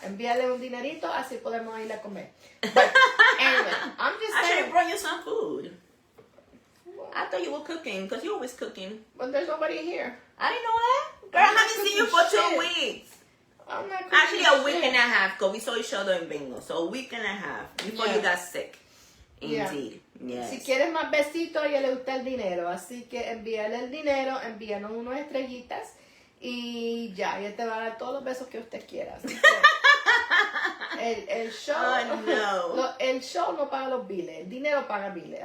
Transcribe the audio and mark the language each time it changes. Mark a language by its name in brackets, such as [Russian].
[Spanish] Envíale un dinerito, así podemos ir a comer. [English] But anyway, I'm just I should saying. have brought you some food. I thought you were cooking, because you're always cooking. But there's nobody here. I didn't know that. Girl, I haven't seen you for 2 weeks. I'm not cooking Actually, a week shit. and a half, because we saw each other in Bingo. So a week and a half before you got sick. Indeed. Yes. [Spanish] Si quieres más besitos, a ella le gusta el dinero. Así que envíale el dinero, envíanos unas estrellitas y ya, ella te va a dar todos los besos que usted quiera. Así que el show, [English] Oh, no. [Spanish] el show no paga los biles, el dinero paga biles.